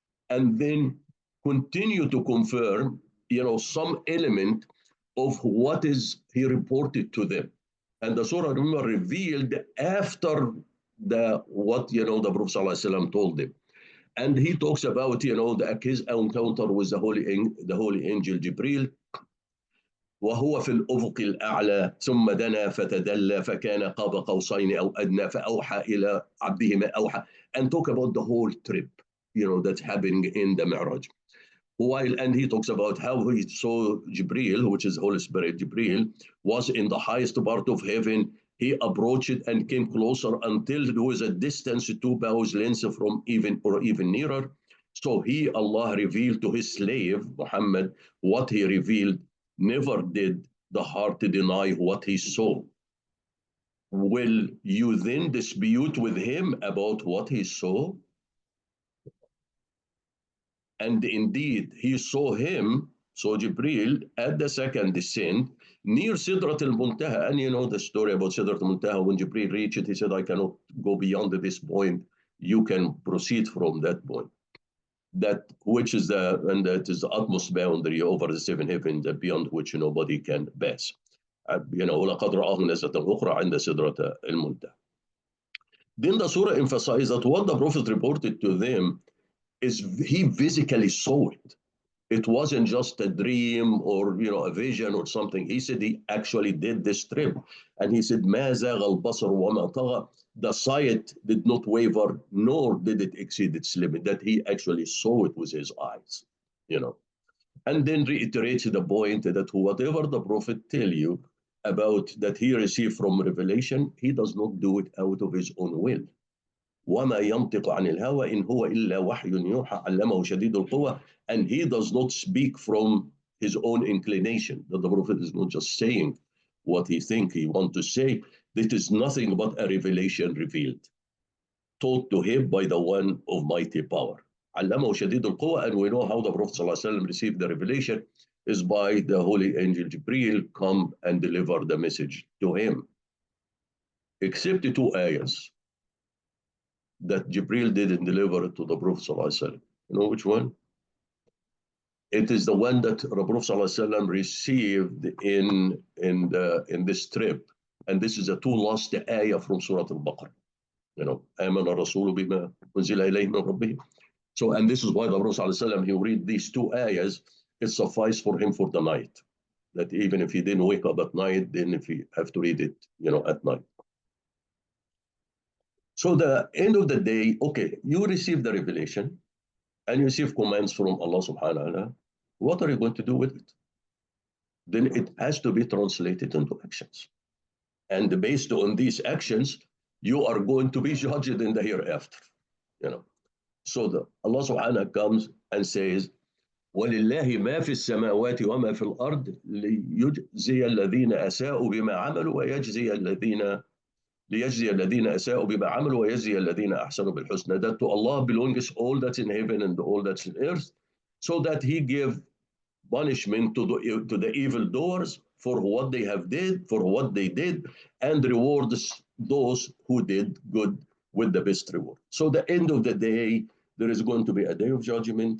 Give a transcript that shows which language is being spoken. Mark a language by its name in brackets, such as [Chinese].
[English] And then continue to confirm, some element of what is he reported to them. And the surah revealed after what the Prophet ﷺ told them. And he talks about his encounter with the holy angel Jibril. [Arabic] وهو في الأفق الأعلى ثم دنا فتدلى فكان قاب قوسين أو أدنى فأوحى إلى عبده ما أوحى, [English] and talk about the whole trip that's happening in the Mi'raj. And he talks about how he saw Jibril, which is Holy Spirit. Jibril was in the highest part of heaven. He approached it and came closer until there was a distance 2 bows length from even nearer. So Allah revealed to his slave, Muhammad, what he revealed. Never did the heart deny what he saw. Will you then dispute with him about what he saw? And indeed, he saw him, so Jibril, at the second descent, near Sidrat al-Muntaha. And you know the story about Sidrat al-Muntaha. When Jibril reached it, he said, I cannot go beyond this point. You can proceed from that point. That which is and that is the utmost boundary over the seven heavens, beyond which nobody can pass. You know, [Arabic] لقد رآه نزلة أخرى عند سدرة المنتهى. [English] Then the surah emphasized that what the Prophet reported to them is he physically saw it. It wasn't just a dream or a vision or something. He said he actually did this trip, and he said [Arabic] ما زاغ البصر وما طغى. [English] The sight did not waver, nor did it exceed its limit. That he actually saw it with his eyes, and then reiterates the point that whatever the Prophet tell you about that he received from revelation, he does not do it out of his own will. [Arabic] وما ينطق عن الهوى إن هو إلا وحي يوحى علمه شديد القوى. [English] And he does not speak from his own inclination. That the Prophet is not just saying what he think he want to say. This is nothing but a revelation revealed, taught to him by the one of mighty power. [Arabic] علمه شديد القوى. [English] And we know how the Prophet ﷺ received the revelation is by the holy angel Jibril come and deliver the message to him. Except the two ayahs that Jibril didn't deliver to the Prophet ﷺ. You know which one? It is the one that the Prophet ﷺ received in this trip. And this is the two last ayah from Surah Al-Baqarah. [Arabic] آمن الرسول بما أنزل إليه من ربه. [English] So, and this is why the Prophet ﷺ, he read these two ayahs, it sufficed for him for the night. That even if he didn't wake up at night, then if he have to read it, at night. So the end of the day, okay, you receive the revelation and you receive commands from Allah subhanahu wa ta'ala. What are you going to do with it? Then it has to be translated into actions. And based on these actions, you are going to be judged in the hereafter. So Allah subhanahu wa ta'ala comes and says, [Arabic] وَلِلَّهِ مَا فِي السَّمَاوَاتِ وَمَا فِي الْأَرْضِ لِيُجْزِيَ الَّذِينَ أَسَاءُوا بِمَا عَمَلُوا وَيَجْزِيَ الَّذِينَ أساءوا بما عملوا ويجزي الذين أحسنوا بالحسنى. [English] That to Allah belongs all that's in heaven and all that's in earth, so that He give punishment to the evildoers for what they have did, for what they did, and rewards those who did good with the best reward. So the end of the day, there is going to be a day of judgment.